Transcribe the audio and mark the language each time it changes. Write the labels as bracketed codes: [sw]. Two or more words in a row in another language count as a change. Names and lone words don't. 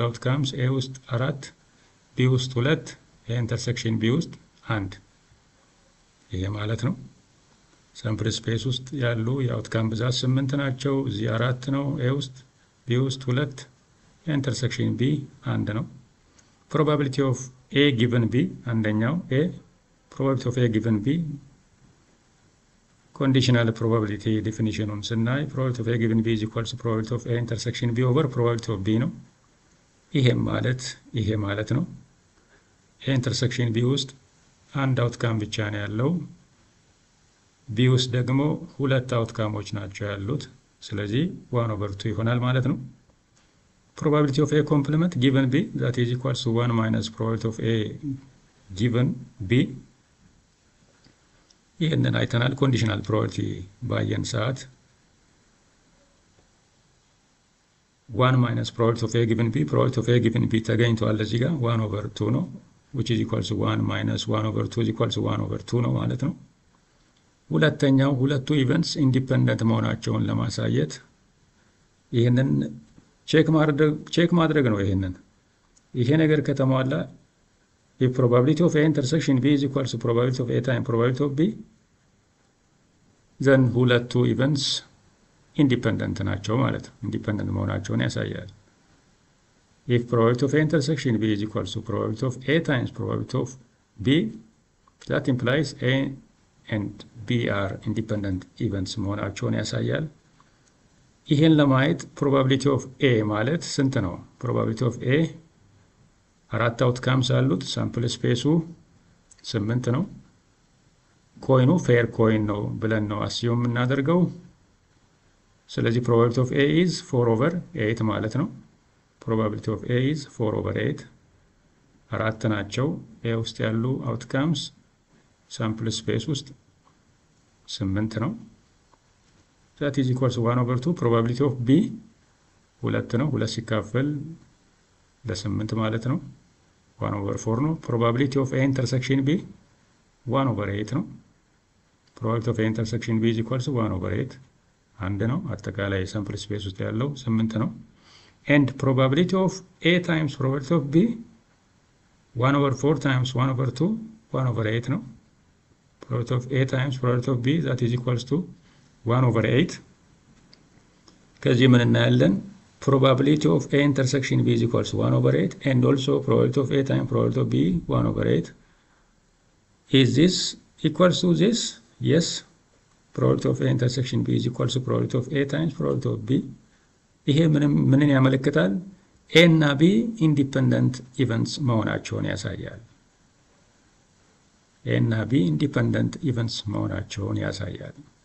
[am] አውትካምስ። ኤ ውስጥ 4 ቢ ውስጥ 2 [en] A intersection B [am] ውስጥ 1 ይሄ ማለት ነው። [en] sample space [am] ውስጥ ያሉ የአውትካም ብዛት 8 ናቸው። እዚህ 4 ነው ኤ ውስጥ፣ ቢ ውስጥ 2 [en] A intersection B [am] 1 ነው። [en] probability of A given B [am] አንደኛው [en] A probability of A given B conditional probability definition [am] ስናይ [en] probability of A given B is equals to probability of A intersection B over probability of B [am] ነው። ይሄ ማለት ነው [en] A intersection B [am] ውስጥ አንድ አውትካም ብቻ ነው ያለው። B ውስጥ ደግሞ ሁለት አውትካሞች ናቸው ያሉት። ስለዚህ 1/2 ይሆናል ማለት ነው። [en] probability of A complement given B that is equals to 1 minus probability of A given B [am] ይህንን አይተናል። [en] conditional probability [am] ባየን ሰዓት [en] 1 minus probability of A given B probability of A given B [am] ተገኝቷል እዚህ ጋር 1/2 ነው [en] which is equals to 1 minus 1/2 is equals to [am] 1/2 ነው ማለት ነው። ሁለተኛው ሁለቱ [en] events independent [am] መሆናቸውን ለማሳየት ይህንን ቼክ ማድረግ ነው። ይሄ ነገር ከተሟላ [en] if probability of A intersection B is equals to probability of A times probability of B [am] then ሁለቱ [en] events independent [am] ናቸው ማለት ነው። ኢንዲፔንደንት መሆናቸውን ያሳያል። [en] if probability of A intersection B is equals to probability of A times probability of B that implies A and B are independent events [am] መሆናቸውን ያሳያል። ይሄን ለማየት probability of A ማለት ስንት ነው? [en] probability of A [am] አራት አውትካምስ አሉት። [en] sample space [am] 8 ነው። ኮይኑ [en] fair coin [am] ነው ብለን ነው አስዩም እናደርገው። ስለዚህ [en] probability of A is 4/8 [am] ማለት ነው። [en] probability of A is 4/8 [am] አራት ናቸው A ውስጥ ያሉ አውትካምስ። [en] sample space [am] ውስጥ 8 ነው። [en] that is equals to 1/2 probability of [am] B 2 ነው። 2 ሲካፈል ለ8 ማለት ነው 1/4 ነው። [en] probability of A intersection B [am] 1/8 ነው። [en] probability of A intersection B is equals to 1/8 [am] አንድ ነው። አጠቃላይ [en] sample space [am] ውስጥ ያለው 8 ነው። [en] and probability of A times probability of B 1/4 times 1/2 [am] 1/8 ነው። [en] probability of A times probability of B that is equals to 1/8 [am] ከዚህ ምን እናያለን? [en] probability of A intersection B is equals to 1/8 and also probability of A times probability of B 1/8 is this equals to this? Yes, probability of A intersection B is equals to probability of A times probability of B [am] ይሄ ምንን ያመለክታል? A እና B [en] independent events [am] መሆናቸውን ያሳያል። ኤ እና ቢ [en] independent events [am] መሆናቸውን ያሳያል።